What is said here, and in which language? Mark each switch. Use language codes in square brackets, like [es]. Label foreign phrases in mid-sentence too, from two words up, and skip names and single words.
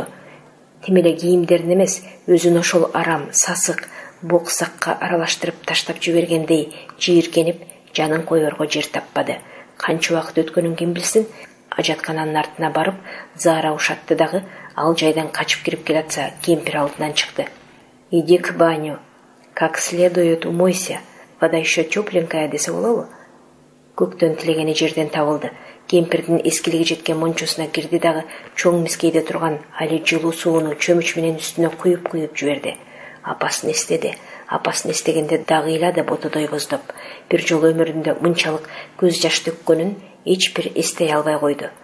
[ky] Тим эле кийимдерин эмес, өзүн ошол арам, сасык, боксакка аралаштырып таштап жибергендей жийиркенип, жанын коерго жер таппады. Канча убакыт өткөнүн ким билсин, ажаткананын артына барып, заара ушатты дагы ал жайдан качып кирип келатса, кемпир алдынан чыкты. [ru] "Иди к баню, как следует умойся, вода еще тепленькая" [ky] десе болобу? Көктөн тилегени жерден табылды. Кемпирдин эскилиги жеткен мончосуна кирди дагы чоң мискейде турган али жылуу сууну чөмүч менен үстүнө куюп жиберди. Апасын эстеди. Апасын эстегенде дагы ыйлады ботодой боздоп. Бир жолу өмүрүндө мынчалык көз жаш төккөнүн эч бир эстей албай койду.